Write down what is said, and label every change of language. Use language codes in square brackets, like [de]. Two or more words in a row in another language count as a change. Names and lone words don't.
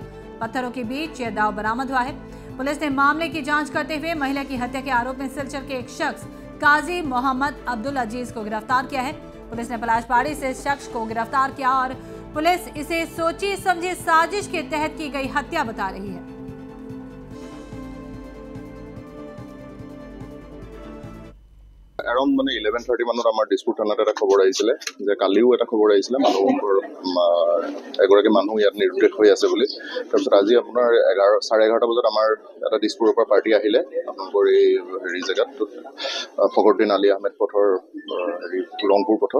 [hi] पत्थरों के बीच यह दाव बरामद हुआ है। पुलिस ने मामले की जांच करते हुए महिला की हत्या के आरोप में सिलचर के एक शख्स काजी मोहम्मद अब्दुल अजीज को गिरफ्तार किया है। पुलिस ने पलाशबाड़ी से इस शख्स को गिरफ्तार किया और पुलिस इसे सोची समझी साजिश के तहत की गई हत्या बता रही है। [as] अराउंड মানে 11:30 মানত আমাৰ দিছপুৰ থানাত এটা খবৰ আহিছিলে যে কালিও এটা খবৰ আহিছিলে এগৰাকী মানুহ ইয়াত নিৰুদ্দেশ হৈ আছে বুলি। তাৰপিছত আজি আপোনাৰ 11:30 বজাত আমাৰ এটা দিছপুৰৰ পৰা পাৰ্টি আহিলে আপোনালোকৰ এই হেৰি জেগাত ফখৰুদ্দিন আলী আহমেদ পথৰ ৰংপুৰ পথত।